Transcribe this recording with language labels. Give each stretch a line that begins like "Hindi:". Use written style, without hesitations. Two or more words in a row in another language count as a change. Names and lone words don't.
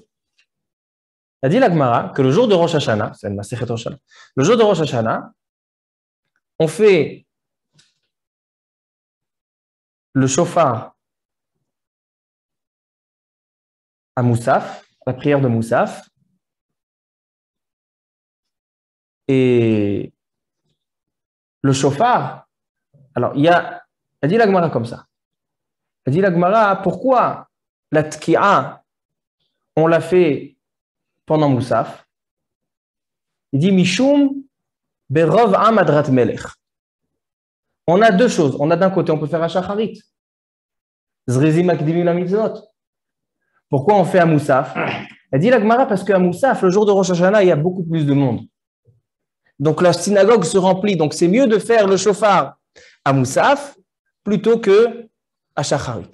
French: Il a dit la Gemara que le jour de Rosh Hashanah, c'est le Masechet Rosh Hashanah, le jour de Rosh Hashanah, on fait le shofar à Moussaf, la prière de Moussaf, et le shofar, alors il a dit la Gemara comme ça. Il a dit la Gemara, pourquoi la tki'a, on l'a fait pendant Moussaf? Il dit
Hebrew: משום ברוב עם הדרת מלך.
French: On a deux choses. On a d'un côté, on peut faire à Shacharit.
Hebrew: זריזין מקדימין למצוות.
French: Pourquoi on fait à Moussaf? Elle dit la Gemara parce qu'à Moussaf, le jour de Rosh Hashanah, il y a beaucoup plus de monde. Donc la synagogue se remplit. Donc c'est mieux de faire le shofar à Moussaf plutôt que à Shacharit.